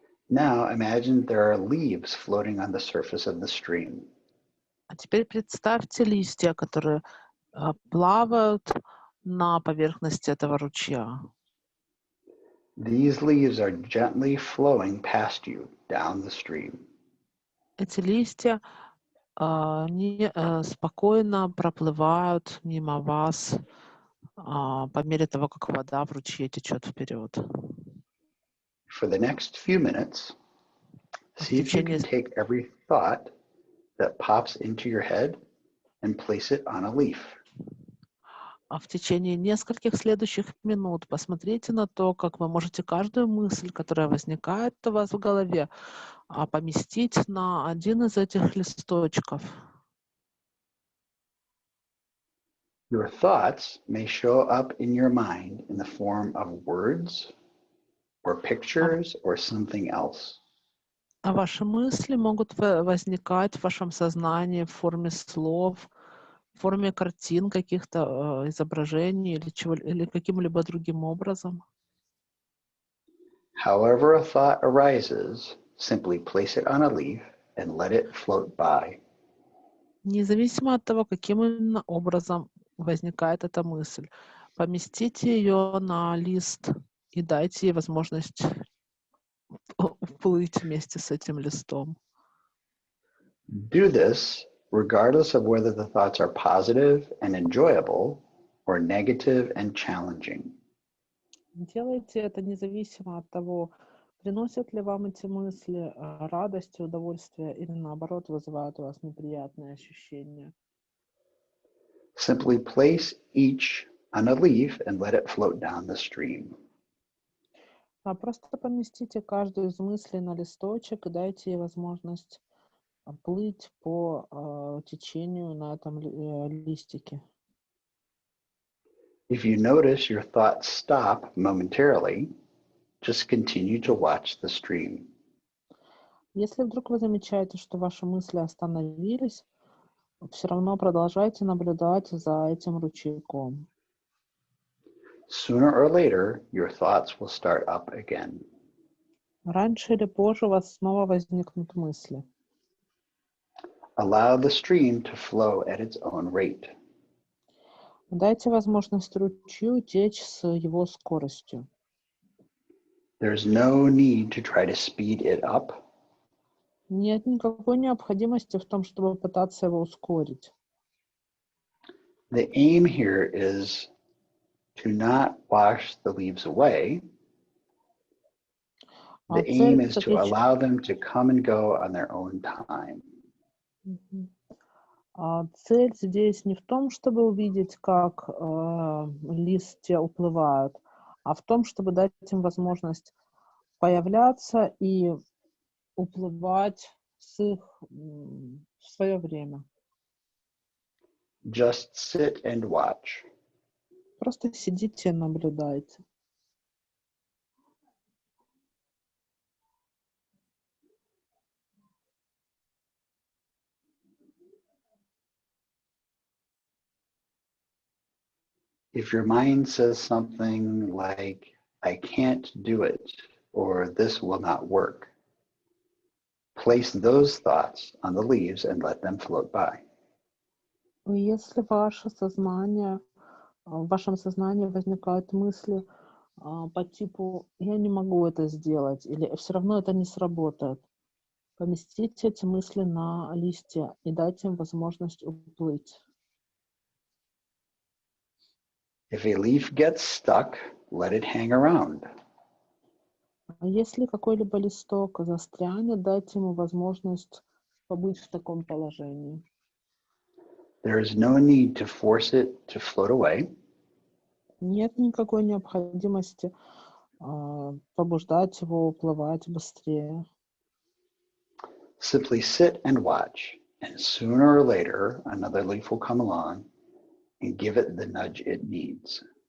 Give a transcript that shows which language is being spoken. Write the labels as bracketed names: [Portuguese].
[English] Now imagine there are leaves floating on the surface of the stream. [Russian] А теперь представьте листья, которые плавают на поверхности этого ручья. [English] These leaves are gently flowing past you down the stream. [Russian] Эти листья спокойно проплывают мимо вас по мере того, как вода в ручье течет вперед. [English] For the next few minutes, see if you can take every thought that pops into your head and place it on a leaf. [Russian] В течение нескольких следующих минут посмотрите на то, как вы можете каждую мысль, которая возникает у вас в голове, поместить на один из этих листочков. [English] Your thoughts may show up in your mind in the form of words or pictures or something else. [Russian] А ваши мысли могут возникать в вашем сознании в форме слов, в форме картин, каких-то изображений или каким-либо другим образом. [English] However a thought arises, simply place it on a leaf and let it float by. [Russian] Независимо от того, каким именно образом возникает эта мысль, поместите ее на лист и дайте ей возможность уплыть вместе с этим листом. [English] Do this regardless of whether the thoughts are positive and enjoyable or negative and challenging. [Russian] Делайте это независимо от того, приносят ли вам эти мысли радость, удовольствие или наоборот вызывают у вас неприятные ощущения. [English] Simply place each on a leaf and let it float down the stream. [Russian] Просто поместите каждую из мыслей на листочек и дайте ей возможность плыть по течению на этом листике. [English] If you notice your thoughts stop momentarily, just continue to watch the stream. [Russian] Если вдруг вы замечаете, что ваши мысли остановились, все равно продолжайте наблюдать за этим ручейком. [English] Sooner or later, your thoughts will start up again. [Russian] Раньше или позже у вас снова возникнут мысли. [English] Allow the stream to flow at its own rate. [Russian] Дайте возможность ручью течь с его скоростью. [English] There's no need to try to speed it up. [Russian] Нет никакой необходимости в том, чтобы пытаться его ускорить. [English] The aim here is to not wash the leaves away. The aim is to allow them to come and go on their own time. [Russian] Цель здесь не в том, чтобы увидеть, как листья уплывают, а в том, чтобы дать им возможность появляться и уплывать в свое время. [English] Just sit and watch. [Russian] Просто сидите и наблюдайте. [English] If your mind says something like, I can't do it, or this will not work, place those thoughts on the leaves and let them float by. [Russian] Если в вашем сознании возникают мысли по типу «я не могу это сделать» или «все равно это не сработает», поместите эти мысли на листья и дайте им возможность уплыть. [English] If a leaf gets stuck, let it hang around. [Russian] Если какой-либо листок застрянет, дайте ему возможность побыть в таком положении. [English] There is no need to force it to float away. [Russian] Нет никакой необходимости побуждать его уплывать быстрее. [English] Simply sit and watch, and sooner or later, another leaf will come along and give it the nudge it needs.